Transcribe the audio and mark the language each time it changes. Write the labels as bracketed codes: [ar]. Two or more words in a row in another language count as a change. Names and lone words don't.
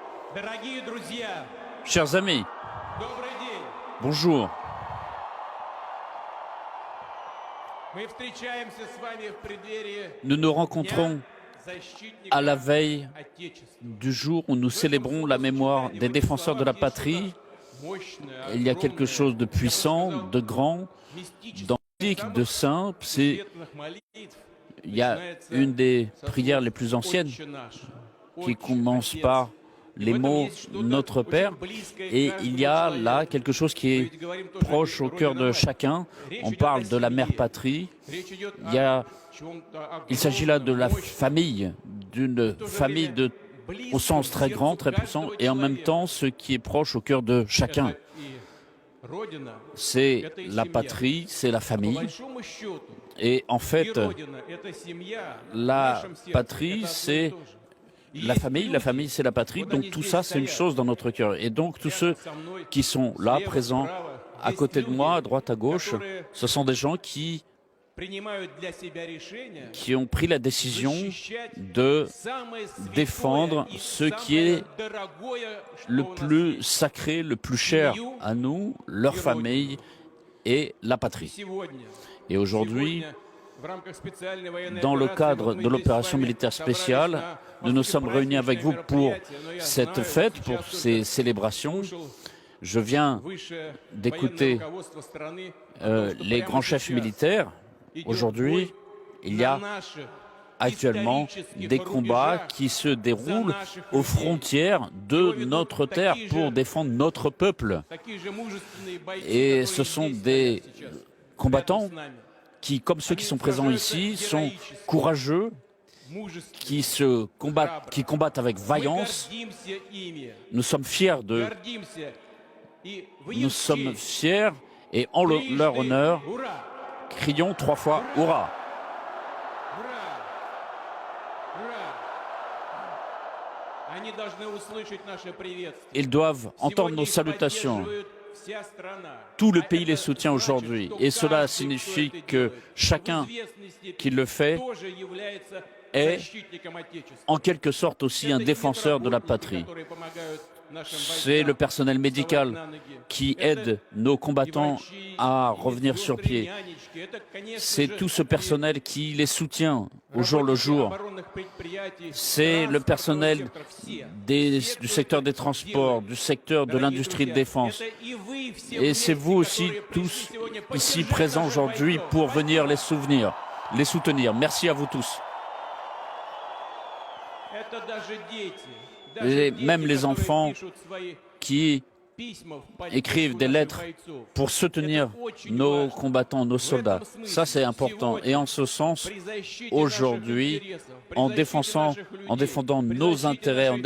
[ru] Дорогие друзья, [fr] Chers amis, [ru] добрый день. [fr] bonjour. [ru] Мы встречаемся с вами в преддверии [fr] Nous nous [ru] Дня [fr] rencontrons [ru] защитника [fr] à la veille [ru] Отечества. [fr] du jour où nous célébrons la mémoire des défenseurs de la patrie. [ru] Мощная, [fr] Il y a quelque [ru] огромная, [fr] chose de [ru] я бы [fr] puissant, [ru] сказал, [fr] de grand, [ru] мистическая. [fr] d'antique, de saint. C'est, [ru] Светлых молитв [fr] il y a [ru] начинается [fr] une des [ru] со [fr] prières [ru] слов [fr] les plus anciennes [ru] «Отче наш», [fr] qui [ru] «Отче, [fr] commence [ru] Отец». [fr] par [ru] И [fr] les [ru] в этом [fr] mots [ru] есть что-то [fr] Notre Père. [ru] очень близкое [fr] Et [ru] каждому [fr] il y a là [ru] человеку. [fr] quelque chose qui [ru] Мы [fr] est [ru] ведь говорим тоже [fr] proche au cœur de [ru] родина-мать. [fr] chacun. [ru] Речь [fr] On [ru] идет [fr] parle [ru] о [fr] de la mère [ru] семье. [fr] patrie. [ru] Речь идет [fr] Il y a, [ru] о чем-то [fr] il s'agit là de la [ru] огромном, мощном. [fr] famille, d'une [ru] В то же [fr] famille [ru] время [fr] au sens [ru] близком [fr] très grand, [ru] сердцу [fr] très puissant, [ru] каждого [fr] et en même [ru] человека. [fr] temps ce qui est proche au cœur de chacun. [ru] Это и родина, [fr] C'est [ru] это и [fr] la [ru] семья. [fr] patrie, c'est la [ru] По [fr] famille. [ru] большому счету, [fr] Et en [ru] и [fr] fait, [ru] родина, это семья, в [fr] la [ru] нашем сердце, [fr] patrie, [ru] это одно и [fr] c'est [ru] то же. И [fr] la [ru] есть [fr] famille, [ru] люди, [fr] c'est la patrie. [ru] вот [fr] Donc [ru] они [fr] tout [ru] здесь [fr] ça, c'est une [ru] стоят, [fr] chose dans notre cœur. Et donc tous ceux [ru] рядом со мной, [fr] qui sont là, [ru] слева, [fr] présents, [ru] справа, [fr] à [ru] есть [fr] côté de moi, à [ru] люди, [fr] droite, à gauche, [ru] которые [fr] ce sont des gens qui [ru] принимают для себя решение [fr] ont pris la décision [ru] защищать [fr] de [ru] самое святое [fr] défendre [ru] и [fr] ce qui [ru] самое [fr] est [ru] дорогое, что [fr] le [ru] у нас [fr] plus [ru] есть. [fr] sacré, le plus cher à nous, leur famille et la [ru] И [fr] patrie. [ru] сегодня, [fr] Et aujourd'hui, [ru] сегодня в рамках специальной военной [fr] dans le [ru] операции [fr] cadre [ru] вот [fr] de [ru] мы здесь [fr] l'opération [ru] с вами [fr] militaire [ru] собрались [fr] spéciale, [ru] на [fr] nous nous [ru] по сути, [fr] sommes réunis avec [ru] праздничное [fr] vous pour [ru] мероприятие, но я [fr] cette [ru] знаю, [fr] fête, [ru] сейчас [fr] pour [ru] только [fr] ces célébrations. [ru] слушал [fr] Je viens [ru] высшее [fr] d'écouter [ru] военное руководство страны о том, что [fr] les [ru] прямо [fr] grands chefs [ru] сейчас [fr] militaires. [ru] идет [fr] Aujourd'hui, [ru] бой [fr] il y [ru] на [fr] a [ru] наших [fr] actuellement [ru] исторических [fr] des combats [ru] рубежах [fr] qui se [ru] за [fr] déroulent [ru] наших [fr] aux [ru] людей. [fr] frontières de notre terre pour défendre notre peuple. [ru] Такие же мужественные бойцы, [fr] Et [ru] которые [fr] ce sont [ru] здесь [fr] des [ru] стоят сейчас, [fr] combattants [ru] рядом с нами. [fr] qui, comme ceux qui sont présents ici, sont courageux, [ru] Мужественные. [fr] qui combattent avec [ru] Мы [fr] vaillance. [ru] гордимся ими. [fr] Nous sommes fiers d'eux. [ru] Гордимся. И в [fr] Nous [ru] их [fr] sommes [ru] честь [fr] fiers et en leur [ru] трижды [fr] honneur, [ru] ура! [fr] crions 3 fois Hurrah! [ru] Ура! Ура! Они должны услышать наше приветствие. [fr] Ils doivent entendre [ru] Сегодня [fr] nos [ru] их [fr] salutations. [ru] поддерживает вся страна. [fr] Tout le [ru] А [fr] pays [ru] это [fr] les soutient [ru] значит, [fr] aujourd'hui. [ru] что [fr] Et cela [ru] каждый, кто [fr] signifie [ru] это [fr] que [ru] делает, [fr] chacun [ru] в известной степени [fr] qui le fait [ru] тоже является [fr] est [ru] защитником Отечества. [fr] en quelque sorte aussi un [ru] Это [fr] défenseur de la [ru] медработники, [fr] patrie. [ru] которые помогают нашим [fr] C'est [ru] бойцам [fr] le personnel [ru] вставать [fr] médical [ru] на ноги. [fr] qui [ru] Это [fr] aide nos [ru] и [fr] combattants [ru] врачи, [fr] à [ru] и [fr] revenir sur [ru] медсестры, и [fr] pied. [ru] нянечки. Это, конечно [fr] C'est [ru] же, [fr] tout ce [ru] и [fr] personnel qui les soutient au jour le [ru] работники [fr] jour. [ru] оборонных предприятий, [fr] C'est le [ru] транспортного [fr] personnel [ru] сектора, все. [fr] du secteur des transports, du secteur de [ru] Дорогие [fr] l'industrie de [ru] друзья, [fr] défense. [ru] это и вы все [fr] Et c'est [ru] вместе, [fr] vous aussi, [ru] которые [fr] tous [ru] пришли сегодня [fr] ici [ru] поддержать [fr] présents [ru] наших [fr] aujourd'hui, [ru] бойцов. [fr] pour venir les [ru] Спасибо. [fr] les soutenir. Merci à vous tous. [ru] Это даже дети, [fr] Et même les [ru] которые [fr] enfants [ru] пишут свои [fr] qui [ru] письма в поддержку [fr] écrivent des [ru] наших [fr] lettres [ru] бойцов. [fr] pour soutenir [ru] Это очень [fr] nos [ru] важно. [fr] combattants, nos soldats. Ça, c'est important. Et en ce sens, [ru] При защите [fr] aujourd'hui, [ru] наших интересов, при [fr] en [ru] защите наших людей, [fr] en défendant [ru] при [fr] nos [ru] защите [fr] intérêts, en